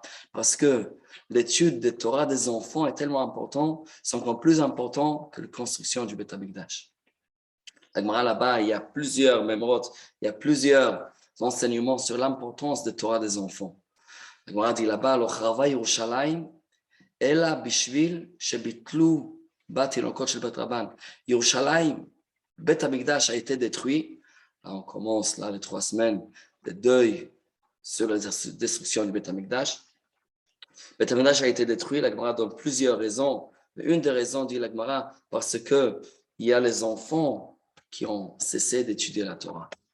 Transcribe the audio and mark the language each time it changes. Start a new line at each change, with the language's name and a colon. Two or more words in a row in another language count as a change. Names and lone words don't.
French: Parce que l'étude de Torah des enfants est tellement importante, c'est encore plus important que la construction du
Hebrew: בית המקדש.
French: La Gemara là-bas, il y a plusieurs mémorotes, il y a plusieurs enseignements sur l'importance de Torah des enfants. La Gemara dit là-bas,
Hebrew: לא חרבה ירושלים, אלא בשביל שביטלו בה תינוקות של בית רבן.
French: Yerushalayim,
Hebrew: בית המקדש
French: a été détruit. Là, on commence là les 3 semaines de deuil sur la destruction du
Hebrew: בית המקדש. בית המקדש
French: a été détruit. La Gemara donne plusieurs raisons. Mais une des raisons, dit la Gemara, parce que il y a les enfants qui ont cessé d'étudier la Torah.